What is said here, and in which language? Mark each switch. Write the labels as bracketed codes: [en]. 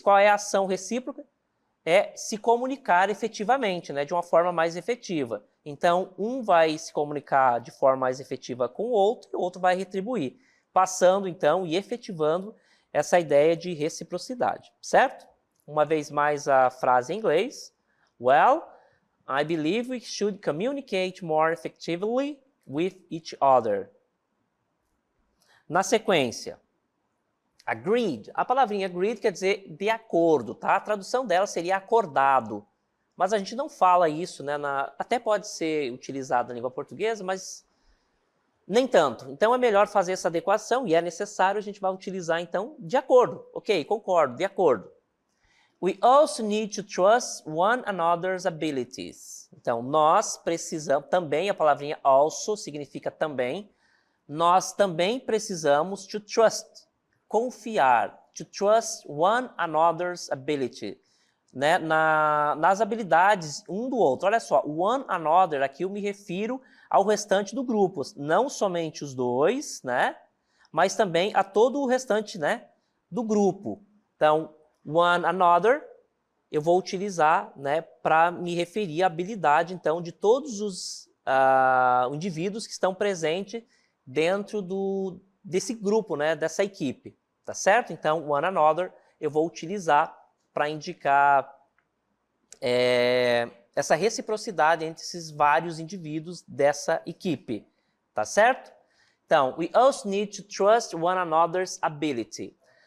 [pt] Qual é a ação recíproca? É se comunicar efetivamente, né, de uma forma mais efetiva. Então, um vai se comunicar de forma mais efetiva com o outro e o outro vai retribuir, passando, então, e efetivando essa ideia de reciprocidade, certo? Uma vez mais a frase em inglês. [en] Well, I believe we should communicate more effectively with each other. [pt] Na sequência, agreed. A palavrinha agreed quer dizer de acordo, tá? A tradução dela seria acordado. Mas a gente não fala isso, né? Até pode ser utilizado na língua portuguesa, mas nem tanto. Então é melhor fazer essa adequação e é necessário, a gente vai utilizar então de acordo. Ok, concordo, de acordo. [en] We also need to trust one another's abilities. [pt] Então nós precisamos, também a palavrinha also significa também, nós também precisamos to trust, confiar, [en] to trust one another's ability, [pt] né? Nas habilidades um do outro. Olha só, one another, aqui eu me refiro ao restante do grupo, não somente os dois, né? Mas também a todo o restante, né, do grupo. Então, one another, eu vou utilizar, né, para me referir à habilidade, então, de todos os indivíduos que estão presentes dentro desse grupo, né, dessa equipe, tá certo? Então, one another eu vou utilizar para indicar essa reciprocidade entre esses vários indivíduos dessa equipe, tá certo? [en] Então, we also need to trust one another's ability.